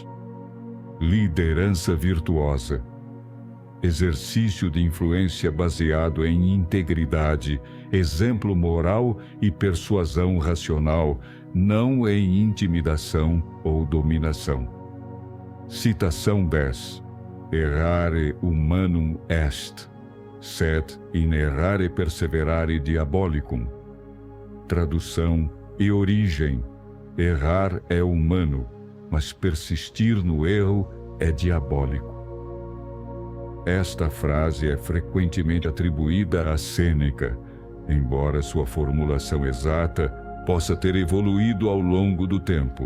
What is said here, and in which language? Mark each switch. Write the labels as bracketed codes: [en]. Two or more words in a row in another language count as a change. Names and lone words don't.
[pt] Liderança virtuosa. Exercício de influência baseado em integridade, exemplo moral e persuasão racional, não em intimidação ou dominação. Citação 10. [la] Errare humanum est, sed in errare perseverare diabolicum. [pt] Tradução e origem. Errar é humano, mas persistir no erro é diabólico. Esta frase é frequentemente atribuída a Sêneca, embora sua formulação exata possa ter evoluído ao longo do tempo.